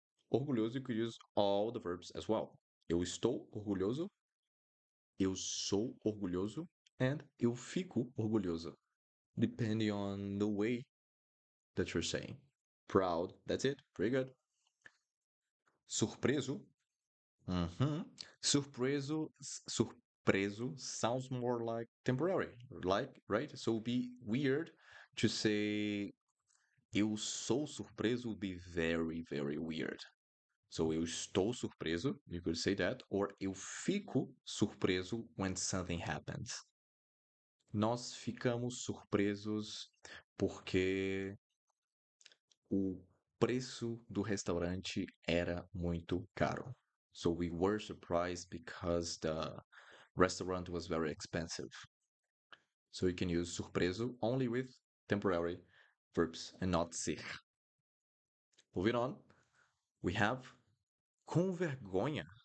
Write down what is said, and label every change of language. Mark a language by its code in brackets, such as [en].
[en] Orgulhoso, you could use all the verbs as well. [pt] Eu estou orgulhoso, eu sou orgulhoso, and eu fico orgulhoso, [en] depending on the way that you're saying. Proud, that's it. Pretty good. Surpreso. Surpreso, surpreso sounds more like temporary, like, right? So it would be weird to say [pt] eu sou surpreso [en] would be very, very weird. So [pt] eu estou surpreso, [en] you could say that, or [pt] eu fico surpreso [en] when something happens. [pt] Nós ficamos surpresos porque o preço do restaurante era muito caro. [en] So we were surprised because the restaurant was very expensive. So you can use surpreso only with temporary verbs and not ser. Moving on, we have com vergonha.